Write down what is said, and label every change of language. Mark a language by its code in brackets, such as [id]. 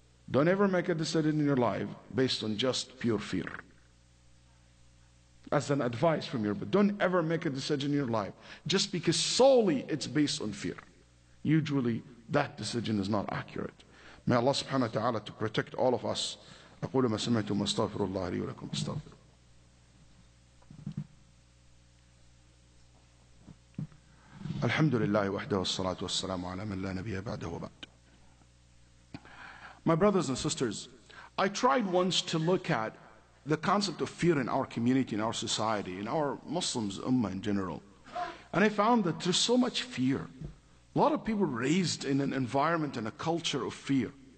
[en] Don't ever make a decision in your life based on just pure fear. As an advice from you, but don't ever make a decision in your life just because solely it's based on fear. Usually that decision is not accurate. May Allah subhanahu wa ta'ala to protect all of us. [ar] أقول ما سمعتم واستغفر الله لي ولكم استغفر. الحمد لله وحده والصلاة والسلام على من لا نبي بعده وبعد. [en] My brothers and sisters, I tried once to look at the concept of fear in our community, in our society, in our Muslims ummah in general. And I found that there's so much fear. A lot of people raised in an environment and a culture of fear.